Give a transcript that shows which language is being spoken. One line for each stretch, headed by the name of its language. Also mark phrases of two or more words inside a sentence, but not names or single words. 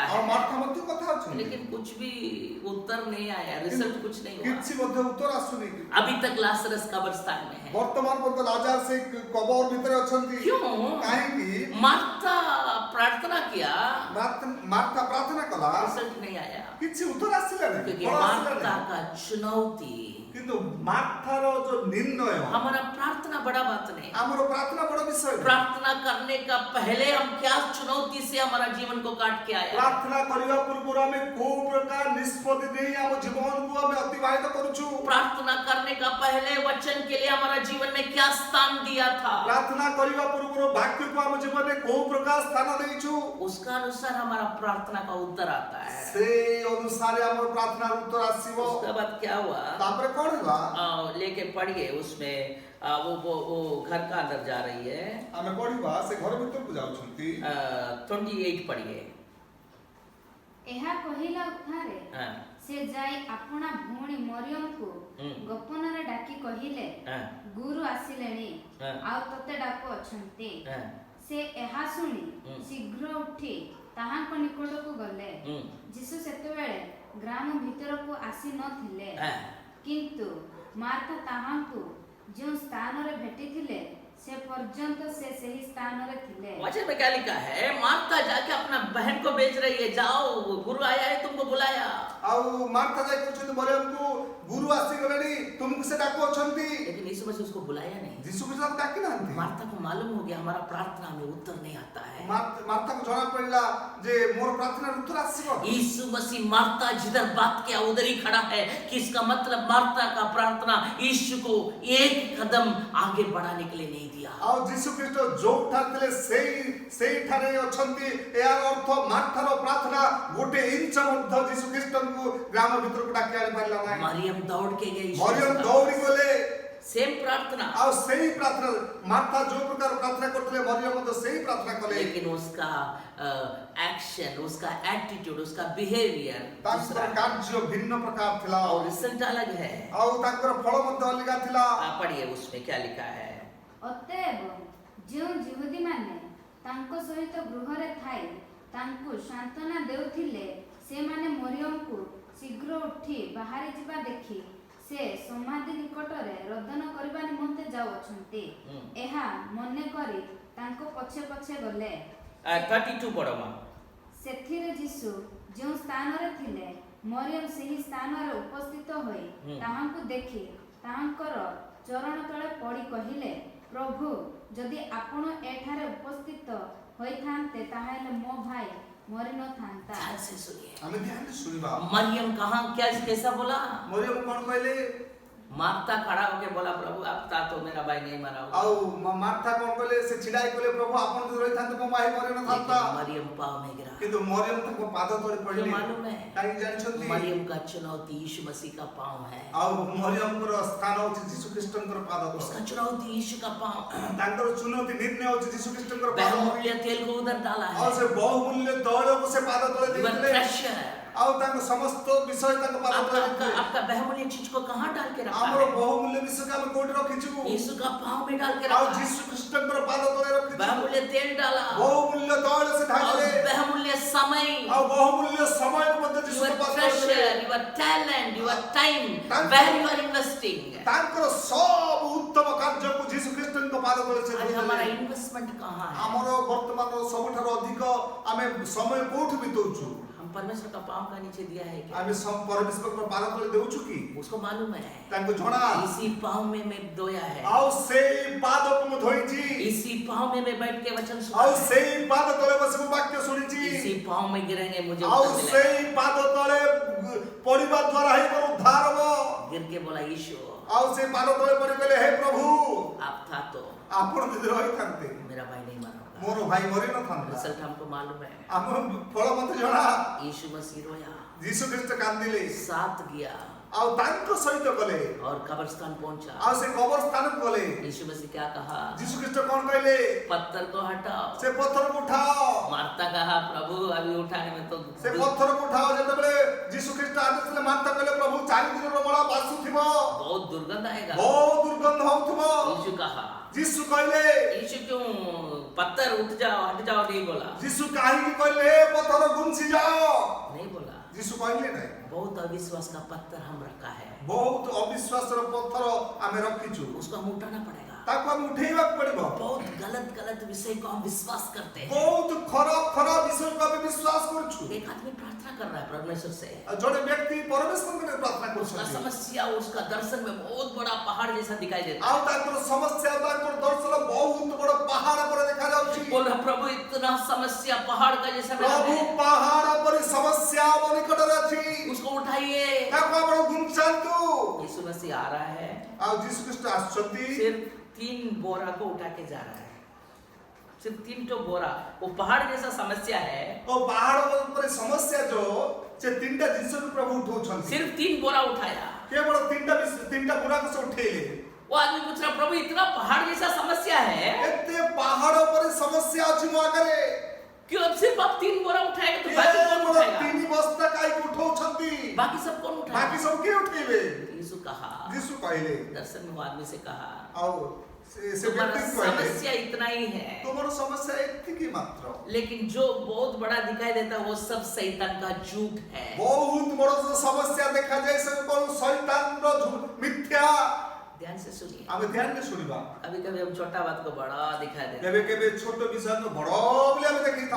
Odia: ଆଉ
Hindi: है,
Odia: ମାର୍ଥା ମଧ୍ୟ କଥା ହଉଛନ୍ତି,
Hindi: लेकिन कुछ भी उत्तर नहीं आया, रिजल्ट कुछ नहीं हुआ।
Odia: କିଛି ମଧ୍ୟ ଉତ୍ତର ଆସୁନି।
Hindi: अभी तक लाजरस कब्रिस्तान में है।
Odia: ବର୍ତ୍ତମାନ ପର୍ଯ୍ୟନ୍ତ ଲାଜାର ସେ କବର ଭିତରେ ଅଛନ୍ତି।
Hindi: क्यों?
Odia: କାହିଁକି?
Hindi: मार्था प्रार्थना किया,
Odia: ମାର୍ଥା ପ୍ରାର୍ଥନା କଲା,
Hindi: रिजल्ट नहीं आया,
Odia: କିଛି ଉତ୍ତର ଆସିଲା ନାହିଁ,
Hindi: क्योंकि
Odia: ଫଳ ଆସିଲା
Hindi: मार्था
Odia: ନାହିଁ।
Hindi: का चुनौती,
Odia: କିନ୍ତୁ ମାର୍ଥାର ଯୋଉ ନିର୍ଣ୍ଣୟ,
Hindi: हमारा प्रार्थना बड़ा बात नहीं।
Odia: ଆମର ପ୍ରାର୍ଥନା ବଡ ବିଷୟ ନୁହେଁ।
Hindi: प्रार्थना करने का पहले हम क्या चुनौती से हमारा जीवन को काट के आया।
Odia: ପ୍ରାର୍ଥନା କରିବା ପୂର୍ବରୁ ଆମେ କୋଉ ପ୍ରକାର ନିଷ୍ପତ୍ତି ନେଇ ଆମ ଜୀବନକୁ ଆମେ ଅତିବାହିତ କରୁଛୁ।
Hindi: प्रार्थना करने का पहले वचन के लिए हमारा जीवन में क्या स्थान दिया था,
Odia: ପ୍ରାର୍ଥନା କରିବା ପୂର୍ବରୁ ବାକ୍ୟକୁ ଆମ ଜୀବନରେ କୋଉ ପ୍ରକାର ସ୍ଥାନ ଦେଇଛୁ,
Hindi: उसका अनुसार हमारा प्रार्थना का उत्तर आता है।
Odia: ସେଇ ଅନୁସାରେ ଆମର ପ୍ରାର୍ଥନାର ଉତ୍ତର ଆସିବ।
Hindi: उसके बाद क्या हुआ?
Odia: ତାପରେ କଣ ହେଲା?
Hindi: लेके पढ़िए उसमें वो घर का अंदर जा रही है।
Odia: ଆମେ ପଢିବା ସେ ଘର ଭିତରକୁ ଯାଉଛନ୍ତି।
Hindi: 28 पढ़िए।
Odia: ଏହା କହିଲା ଉତ୍ତାରେ
Hindi: हाँ,
Odia: ସେ ଯାଇ ଆପଣା ଭଉଣୀ ମରିୟମକୁ ଗୋପନରେ ଡାକି କହିଲେ,
Hindi: हाँ,
Odia: ଗୁରୁ ଆସିଲେଣି ହଁ। ଆଉ ତତେ ଡାକୁଅଛନ୍ତି।
Hindi: हाँ,
Odia: ସେ ଏହା ଶୁଣି ହୁଁ। ଶୀଘ୍ର ଉଠି ତାହାଙ୍କ ନିକଟକୁ ଗଲେ। ଯୀଶୁ ସେତେବେଳେ ଗ୍ରାମ ଭିତରକୁ ଆସି ନଥିଲେ,
Hindi: हाँ।
Odia: କିନ୍ତୁ ମାର୍ଥା ତାହାଙ୍କୁ ଯେଉଁ ସ୍ଥାନରେ ଭେଟିଥିଲେ ସେ ପର୍ଯ୍ୟନ୍ତ ସେ ସେହି ସ୍ଥାନରେ ଥିଲେ।
Hindi: वचन में क्या लिखा है? मार्था जाके अपना बहन को भेज रही है, जाओ गुरु आया है तुमको बुलाया।
Odia: ଆଉ ମାର୍ଥା ଯାଇ କହୁଛନ୍ତି ମରିୟମକୁ ଗୁରୁ ଆସିଗଲେଣି, ତୁମକୁ ସେ ଡାକୁଅଛନ୍ତି।
Hindi: लेकिन यीशु मसीह उसको बुलाया नहीं।
Odia: ଯୀଶୁ ଖ୍ରୀଷ୍ଟ ତାକୁ ଡାକି ନାହାନ୍ତି।
Hindi: मार्था को मालूम हो गया हमारा प्रार्थना में उत्तर नहीं आता है।
Odia: ମାର୍ଥାକୁ ଜଣା ପଡିଲା ଯେ ମୋର ପ୍ରାର୍ଥନାର ଉତ୍ତର ଆସିବ।
Hindi: यीशु मसीह मार्था जिधर बात किया उधर ही खड़ा है, कि इसका मतलब मार्था का प्रार्थना यीशु को एक कदम आगे बढ़ाने के लिए नहीं दिया।
Odia: ଆଉ ଯୀଶୁ ଖ୍ରୀଷ୍ଟ ଯୋଉଠାରେ ଥିଲେ ସେଇଠାରେ ଅଛନ୍ତି। ଏହାର ଅର୍ଥ ମାର୍ଥାର ପ୍ରାର୍ଥନା ଗୋଟେ ଇଞ୍ଚ ମଧ୍ୟ ଯୀଶୁ ଖ୍ରୀଷ୍ଟଙ୍କୁ ଗ୍ରାମ ଭିତରକୁ ଡାକି ଆଣି ପାରିଲା ନାହିଁ।
Hindi: मरियम दौड़ के गई,
Odia: ମରିୟମ ଦୌଡ଼ି ଗଲେ,
Hindi: सेम प्रार्थना,
Odia: ଆଉ ସେଇ ପ୍ରାର୍ଥନା ମାର୍ଥା ଯୋଉ ପ୍ରକାର ପ୍ରାର୍ଥନା କରୁଥିଲେ ମରିୟମ ମଧ୍ୟ ସେଇ ପ୍ରାର୍ଥନା କଲେ।
Hindi: लेकिन उसका एक्शन, उसका एटीट्यूड, उसका बिहेवियर
Odia: ତାଙ୍କର କାର୍ଯ୍ୟ ଭିନ୍ନ ପ୍ରକାର ଥିଲା
Hindi: और रिजल्ट अलग है।
Odia: ଆଉ ତାଙ୍କର ଫଳ ମଧ୍ୟ ଅଲଗା ଥିଲା।
Hindi: आप पढ़िए उसमें क्या लिखा है।
Odia: ଅତଏବ ଯେଉଁ ଯିହୁଦୀମାନେ ତାଙ୍କ ସହିତ ଗୃହରେ ଥାଇ ତାଙ୍କୁ ସାନ୍ତ୍ୱନା ଦେଉଥିଲେ ସେମାନେ ମରିୟମକୁ ଶୀଘ୍ର ଉଠି ବାହାରି ଯିବା ଦେଖି ସେ ସମାଧି ନିକଟରେ ରୋଦନ କରିବା ନିମନ୍ତେ ଯାଉଅଛନ୍ତି। ଏହା ମନେ କରି ତାଙ୍କ ପଛେ ପଛେ ଗଲେ। 32 ପଢ ମା। ସେଥିରେ ଯୀଶୁ ଯେଉଁ ସ୍ଥାନରେ ଥିଲେ ମରିୟମ ସେହି ସ୍ଥାନରେ ଉପସ୍ଥିତ ହୋଇ ତାହାଙ୍କୁ ଦେଖି ତାହାଙ୍କର ଚରଣ ତଳେ ପଡ଼ି କହିଲେ, ପ୍ରଭୁ ଯଦି ଆପଣ ଏଠାରେ ଉପସ୍ଥିତ ହୋଇଥାନ୍ତେ ତାହେଲେ ମୋ ଭାଇ ମରି ନଥାନ୍ତା।
Hindi: ध्यान से सुनिए।
Odia: ଆମେ ଧ୍ୟାନ ଶୁଣିବା।
Hindi: मरियम कहाँ क्या कैसा बोला?
Odia: ମରିୟମ କଣ କହିଲେ?
Hindi: मार्ता खड़ा होके बोला प्रभु अब ता तो मेरा भाई नहीं मरा होगा।
Odia: ଆଉ ମାର୍ଥା କଣ କହିଲେ? ସେ ଛିଡା ହେଇ କହିଲେ ପ୍ରଭୁ ଆପଣ ଯଦି ରହିଥାନ୍ତେ ମୋ ଭାଇ ମରି ନଥାନ୍ତା।
Hindi: लेकिन मरियम पाँव में गिरा।
Odia: କିନ୍ତୁ ମରିୟମ ତାଙ୍କ ପାଦ ତଳେ ପଡ଼ିଲେ।
Hindi: क्यों मालूम है?
Odia: କାହିଁକି ଜାଣିଛନ୍ତି?
Hindi: मरियम का चुनौती यीशु मसीह का पाँव है।
Odia: ଆଉ ମରିୟମଙ୍କର ସ୍ଥାନ ହଉଛି ଯୀଶୁ ଖ୍ରୀଷ୍ଟଙ୍କର ପାଦ ତଳ।
Hindi: उसका चुनौती यीशु का पाँव।
Odia: ତାଙ୍କର ଚୁନୌତି ନିର୍ଣ୍ଣୟ ହଉଛି ଯୀଶୁ ଖ୍ରୀଷ୍ଟଙ୍କର ପାଦ।
Hindi: बहुमूल्य तेल को उधर डाला
Odia: ଆଉ
Hindi: है।
Odia: ସେ ବହୁମୂଲ୍ୟ ତୈଳକୁ ସେ ପାଦ ତଳେ
English: You are
Odia: ଦେଇଥିଲେ।
English: treasure।
Odia: ଆଉ ତାଙ୍କ ସମସ୍ତ ବିଷୟ ତାଙ୍କ ପାଦ ତଳେ ଦେଇଥିଲେ।
Hindi: आपका बहुमूल्य चीज को कहाँ डाल के रखा
Odia: ଆମର
Hindi: है?
Odia: ବହୁମୂଲ୍ୟ ବିଷୟକୁ ଆମେ କୋଉଠି ରଖିଛୁ?
Hindi: यीशु का पाँव में डाल के
Odia: ଆଉ
Hindi: रखा है।
Odia: ଯୀଶୁ ଖ୍ରୀଷ୍ଟଙ୍କର ପାଦ ତଳେ ରଖିଛୁ।
Hindi: बहुमूल्य तेल डाला
Odia: ବହୁମୂଲ୍ୟ ତୈଳ ସେ
Hindi: और
Odia: ଢାଳିଲେ।
Hindi: बहुमूल्य समय।
Odia: ଆଉ ବହୁମୂଲ୍ୟ ସମୟକୁ ମଧ୍ୟ ଯୀଶୁଙ୍କ
English: Your
Odia: ପାଦ ତଳେ ଦେଲେ।
English: treasure, your talent, your time, Thank where you. you are investing।
Odia: ତାଙ୍କର ସବୁ ଉତ୍ତମ କାର୍ଯ୍ୟକୁ ଯୀଶୁ ଖ୍ରୀଷ୍ଟଙ୍କ ପାଦ ତଳେ ସେ
Hindi: आज हमारा
Odia: ଦେଇଦେଲେ।
Hindi: इन्वेस्टमेंट कहाँ है?
Odia: ଆମର ବର୍ତ୍ତମାନ ସବୁଠାରୁ ଅଧିକ ଆମେ ସମୟ କୋଉଠି ବିତଉଛୁ?
Hindi: हम परमेश्वर का पाँव का नीचे दिया है क्या?
Odia: ଆମେ ପରମେଶ୍ୱରଙ୍କ ପାଦ ତଳେ ଦେଉଛୁ କି?
Hindi: उसको मालूम है।
Odia: ତାଙ୍କୁ ଜଣା।
Hindi: इसी पाँव में मैं धोया है।
Odia: ଆଉ ସେଇ ପାଦକୁ ମୁଁ ଧୋଇଛି।
Hindi: इसी पाँव में मैं बैठ के वचन सुना
Odia: ଆଉ
Hindi: है।
Odia: ସେଇ ପାଦ ତଳେ ବସି ମୁଁ ବାକ୍ୟ ଶୁଣିଛି।
Hindi: इसी पाँव में गिरेंगे मुझे
Odia: ଆଉ
Hindi: उत्तर मिलेगा।
Odia: ସେଇ ପାଦ ତଳେ ପଡ଼ିବା ଦ୍ୱାରା ହିଁ ମୋର ଉଦ୍ଧାର ହବ।
Hindi: गिर के बोला यीशु
Odia: ଆଉ ସେ ପାଦ ତଳେ ପଡ଼ି କହିଲେ ହେ ପ୍ରଭୁ
Hindi: आप था तो
Odia: ଆପଣ ଯଦି ରହିଥାନ୍ତେ
Hindi: मेरा भाई नहीं मरा होगा।
Odia: ମୋର ଭାଇ ମରି ନଥାନ୍ତା।
Hindi: रिजल्ट हमको मालूम है।
Odia: ଆମ ଫଳ ମତେ ଜଣା।
Hindi: यीशु मसीह रोया,
Odia: ଯୀଶୁ ଖ୍ରୀଷ୍ଟ କାନ୍ଦିଲେ।
Hindi: साथ गया
Odia: ଆଉ ତାଙ୍କ ସହିତ ଗଲେ।
Hindi: और कब्रिस्तान पहुंचा।
Odia: ଆଉ ସେ କବର ସ୍ଥାନକୁ ଗଲେ।
Hindi: यीशु मसीह क्या कहा?
Odia: ଯୀଶୁ ଖ୍ରୀଷ୍ଟ କଣ କହିଲେ?
Hindi: पत्थर को हटाओ।
Odia: ସେ ପଥରକୁ ଉଠାଅ।
Hindi: मार्ता कहा प्रभु अभी उठाने में तो
Odia: ସେ ପଥରକୁ ଉଠାଅ। ଯେତେବେଳେ ଯୀଶୁ ଖ୍ରୀଷ୍ଟ ଆଦେଶ ଦେଲେ ମାର୍ଥା କହିଲେ ପ୍ରଭୁ 4 ଦିନର ମଳା ବାସୁଥିବ।
Hindi: बहुत दुर्गंध आएगा।
Odia: ବହୁତ ଦୁର୍ଗନ୍ଧ ହଉଥିବ।
Hindi: यीशु कहा,
Odia: ଯୀଶୁ କହିଲେ
Hindi: यीशु क्यों पत्थर उठ जाओ हट जाओ नहीं बोला।
Odia: ଯୀଶୁ କାହିଁକି କହିଲେ ଏ ପଥର ଗୁଞ୍ଛି ଯାଅ?
Hindi: नहीं बोला।
Odia: ଯୀଶୁ କହିଲେ ନାହିଁ।
Hindi: बहुत अविश्वास का पत्थर हम रखा है,
Odia: ବହୁତ ଅବିଶ୍ୱାସର ପଥର ଆମେ ରଖିଛୁ।
Hindi: उसको हम उठाना पड़ेगा।
Odia: ତାକୁ ଆମେ ଉଠେଇବାକୁ ପଡିବ।
Hindi: बहुत गलत गलत विषय को हम विश्वास करते हैं।
Odia: ବହୁତ ଖରାପ ଖରାପ ବିଷୟକୁ ଆମେ ବିଶ୍ୱାସ କରୁଛୁ।
Hindi: एक आदमी प्रार्थना कर रहा है परमेश्वर से,
Odia: ଆଉ ଜଣେ ବ୍ୟକ୍ତି ପରମେଶ୍ୱରଙ୍କ ନିକଟରେ ପ୍ରାର୍ଥନା
Hindi: उसका
Odia: କରୁଛନ୍ତି।
Hindi: समस्या उसका दर्शन में बहुत बड़ा पहाड़ जैसा दिखाई देता
Odia: ଆଉ ତାଙ୍କର ସମସ୍ୟା ତାଙ୍କର ଦର୍ଶନ ବହୁତ ବଡ ପାହାଡ ପରେ ଦେଖାଯାଉଛି।
Hindi: है। बोला प्रभु इतना समस्या पहाड़ का जैसा मेरा
Odia: ପ୍ରଭୁ
Hindi: है,
Odia: ପାହାଡ ପରି ସମସ୍ୟା ଆମ ନିକଟରେ ଅଛି।
Hindi: उसको उठाइए।
Odia: ତାକୁ ଆପଣ ଗୁଞ୍ଚାନ୍ତୁ।
Hindi: यीशु मसीह आ रहा है,
Odia: ଆଉ ଯୀଶୁ ଖ୍ରୀଷ୍ଟ ଆସୁଛନ୍ତି।
Hindi: सिर्फ 3 बोरा को उठा के जा रहा है। सिर्फ 3 तो बोरा, वो पहाड़ जैसा समस्या है,
Odia: ଓ ପାହାଡ ଉପରେ ସମସ୍ୟା ଯୋ ସେ ତିନିଟା ଜିନିଷକୁ ପ୍ରଭୁ ଉଠଉଛନ୍ତି।
Hindi: सिर्फ 3 बोरा उठाया।
Odia: କେବଳ ତିନିଟା ବୁରାକୁ ସେ ଉଠେଇଲେ।
Hindi: वो आदमी पूछ रहा प्रभु इतना पहाड़ जैसा समस्या है,
Odia: ଏତେ ପାହାଡ ଉପରେ ସମସ୍ୟା ଅଛି ମୋ ଆଗରେ।
Hindi: क्यों अब सिर्फ आप 3 बोरा उठाएगा तो
Odia: ଏ
Hindi: बाकी कौन
Odia: ବଡ
Hindi: उठाएगा?
Odia: 3 ବସ୍ତା କାହିଁକି ଉଠଉଛନ୍ତି?
Hindi: बाकी सब कौन
Odia: ବାକି
Hindi: उठाएगा?
Odia: ସବୁ କିଏ ଉଠେଇବେ?
Hindi: यीशु कहा,
Odia: ଯୀଶୁ କହିଲେ।
Hindi: दर्शन में वो आदमी से कहा
Odia: ଆଉ ସେ
Hindi: तुम्हारा
Odia: ବ୍ୟକ୍ତି କହିଲେ
Hindi: समस्या इतना ही है,
Odia: ତୁମର ସମସ୍ୟା ଏତିକି ମାତ୍ର।
Hindi: लेकिन जो बहुत बड़ा दिखाई देता है वो सब शैतान का झूठ है।
Odia: ବହୁତ ବଡ ସମସ୍ୟା ଦେଖାଯାଏ ସେ କଣ ଶୈତାନର ମିଥ୍ୟା।
Hindi: ध्यान से सुनिए।
Odia: ଆମେ ଧ୍ୟାନରେ ଶୁଣିବା।
Hindi: कभी कभी हम छोटा बात को बड़ा दिखा देते हैं,
Odia: କେବେ କେବେ ଛୋଟ ବିଷୟକୁ ବଡ ବୋଲି ଆମେ ଦେଖିଥାଉ।